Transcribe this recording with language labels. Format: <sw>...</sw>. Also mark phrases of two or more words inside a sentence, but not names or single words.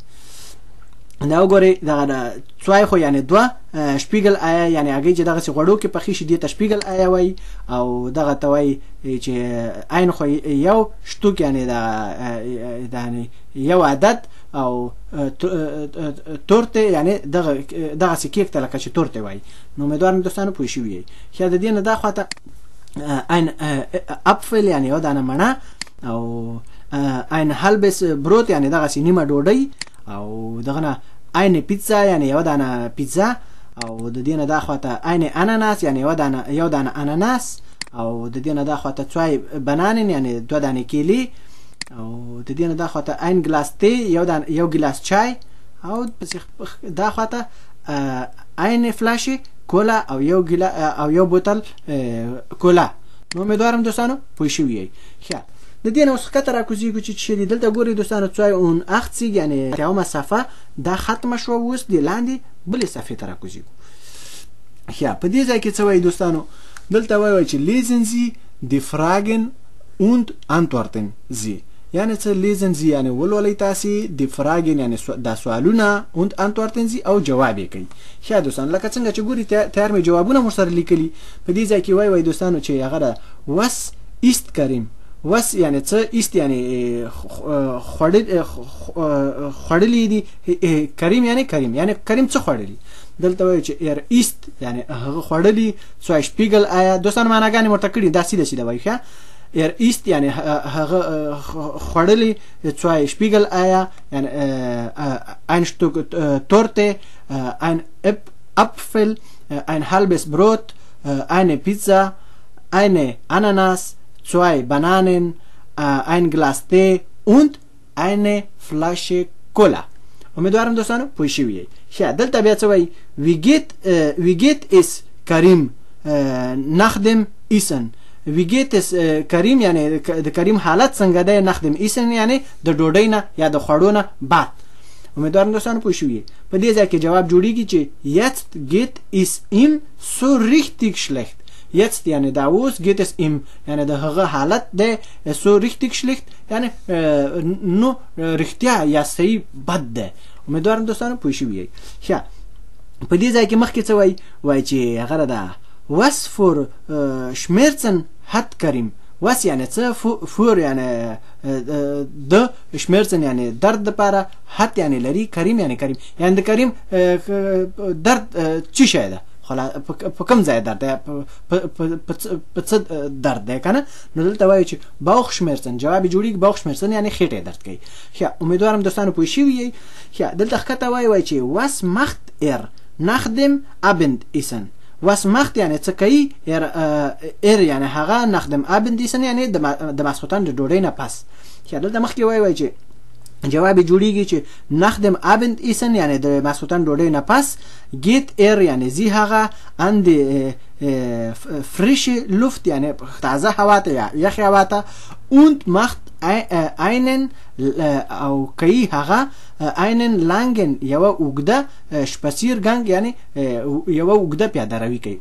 <ps>دا وګورئ دغه څوای خو یعنی دوه</ps> <de>Spiegel Eier</de> <ps>یعنی هغې چې دغسې غوړو کې پخې شي دې ته</ps> <de>Spiegel Eier</de> <ps>وایي او دغه ته وایي چې عین خو یو شتوک یعنی یو عدد او تورته یعنی دغسې کیک ته لکه چې تورته وایي. نو امیدوارم دوستانو پوه شوي یئ. د دې نه دا خواته</ps> <de>ein Apfel</de> <ps>یعنی یو دانه مڼه او</ps> <de>ein halbes Brot</de> <ps>یعنی دغسې نیمه ډوډۍ او دغه نه</ps> <de>eine Pizza</de> <ps>یعنی یو دانه پیزا او د دې نه دا خواته</ps> <de>eine Ananas</de> <ps>یعنی یو دانه اناناس او د دې نه دا خواته</ps> <de>zwei Bananen</de> <ps>یعنی دوه دانې کیلې او د دې نه دا خواته</ps> <de>ein Glas Tee</de> <ps>یو ګیلاس چای او دا خواته</ps> <de>eine Flasche</de> <ps>کولا او یو بوتل کولا. نو امیدوارم دوستانو پوه شوي یئ. د دې نه اوس ښکته راکوزېږو چې څه دي. دلته ګورئ دوستانو 82 یعنی یومه صفحه دا ختمه شوه. اوس د لاندې بلې صفحې ته راکوزېږو. په دې ځای کې څه وایي دوستانو؟ دلته وایي چې</ps> <de>lesen Sie die Fragen und antworten Sie.</de> <ps>یعنی څه</ps> <de>lesen Sie</de> <ps>یعنی ولولئ تاسې</ps> <de>die Fragen</de> <ps>یعنی دا سوالونه</ps> <de>und antworten Sie</de> <ps>او جواب یې کوي. دوستانو لکه څنګه چې ګورئ تیار مې جوابونه موږ سره لیکلي. په دې ځای کې وایي دوستانو چې هغه ده</ps> <de>was ist Karim.</de> <ps>was یعنی څه ist یعنی خوړلی دي. کریم یعنی کریم څه خوړلی. دلته وایي چې er ist یعنی هغه خوړلی.</ps> <de>zwei Spiegel</de> <ps>آیا دوستانو معناګانې ورته کړي دا سیده وایي.</ps> <de>ist</de> <ps>یعنی هغه خوړلې</ps> <de>2 Spiegel Eier یعنی ein Stück Torte ein Apfel ein halbes Brot eine Pizza eine Ananas 2 Bananen ein Glas Tee und eine Flasche Cola.</de> <ps>امیدوارم دوستانو پوه شوي یې. دلته بیا څه وایي</ps> <de>wie geht es Karim nach dem Essen. wie geht es</de> <ps>کریم یعنی د کریم حالت څنګه دی</ps> <de>nach dem Essen</de> <ps>یعنی د ډوډۍ نه یا د خوړو نه بعد. امیدوارم دوستانو پوه شوي یې. په دې ځای کې جواب جوړیږي چې</ps> <de>jetzt geht es ihm so richtig schlecht.</de> <ps>jetzt یعنی دا اوس</ps> <de>geht es ihm</de> <ps>یعنی د هغه حالت دی</ps> <de>so richtig schlecht</de> <ps>یعنی نو رښتیا یا صحیح بد دی. امیدوارم دوستانو پوه شوي یې. په دې ځای کې مخکې څه وایي چې هغه ده</ps> <de>was für Schmerzen hat Karim.</de> <ps>was یعنی څه für یعنی د Schmerzen یعنی درد دپاره hat یعنی لري کریم یعنی کریم یعنی د کریم درد څه شی ده په کوم ځای درد دی په څه درد دی که نه. نو دلته وایي چې Bauchschmerzen جواب یې جوړېږي Bauchschmerzen یعنی خېټه درد کوي. امیدوارم دوستانو پوه شوي یئ. دلته ښکته وایي چې</ps> <de>was macht nach dem Abendessen. was macht</de> <ps>یعنی څه کوي یعنی هغه</ps> <de>nach dem Abendessen</de> <ps>یعنی د ماسخوتن د ډوډۍ نه پس. دلته مخکې وایي چې جواب یې جوړیږي چې</ps> <de>nach dem Abendessen</de> <ps>یعنی د ماسخوتن ډوډۍ نه پس geht یعنی زی هغه</ps> <de>an die frische Luft</de> <ps>یعنی تازه هوا ته یا یخ هوا ته</ps> <de>und macht einen</de> <ps>او کوي هغه</ps> <de>einen langen</de> <ps>یوه اوږده spaziergang یعنی یوه اوږده پیاده روي کوي.</ps>